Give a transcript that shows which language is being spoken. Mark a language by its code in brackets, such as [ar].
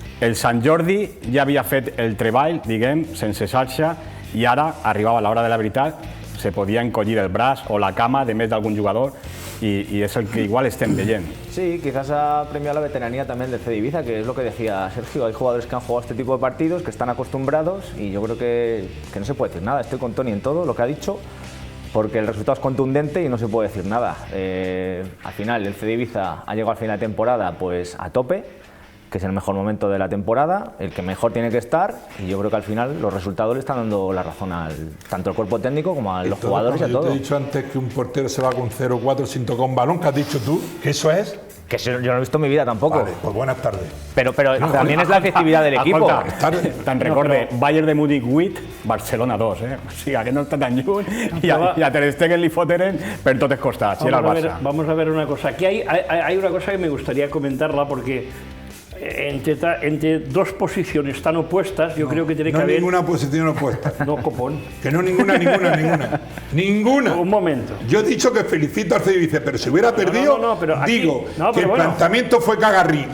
[ca] El Sant Jordi ja havia fet el treball, diguem, sense xarxa, i ara arribava l'hora de la veritat, se podia encollir el braç o la cama de més d'algun jugador [es] y es el que [ca] igual estén veient. [es] Sí, quizás ha premiado la veteranía también del CD Ibiza, que es lo que decía Sergio. Hay jugadores que han jugado este tipo de partidos, que están acostumbrados y yo creo que no se puede decir nada. Estoy con Toni en todo lo que ha dicho, porque el resultado es contundente y no se puede decir nada. Al final, el CD Ibiza ha llegado al final de temporada pues a tope, que es el mejor momento de la temporada, el que mejor tiene que estar, y yo creo que al final los resultados le están dando la razón tanto al cuerpo técnico como a los jugadores y a todos. Yo te he dicho antes que un portero se va con 0-4 sin tocar un balón, ¿qué has dicho tú? ¿Que eso es? Que yo no lo he visto en mi vida tampoco. Vale, pues buenas tardes. Pero también es la efectividad del equipo. [ca] Te'n recorde, Bayern de Múnich 8, Barcelona 2, O sigui, que no està tan lluny i a Ter Stegen li foteren per tots els costats, era el Barça. [es] Vamos a ver una cosa. Aquí hay una cosa que me gustaría comentarla porque entre dos posiciones tan opuestas, yo creo que tiene que haber... No ninguna posición opuesta. No, copón. Que no, ninguna. Ninguna. Un momento. Yo he dicho que felicito al Cedivice, pero si hubiera perdido, digo que el planteamiento fue cagarrí.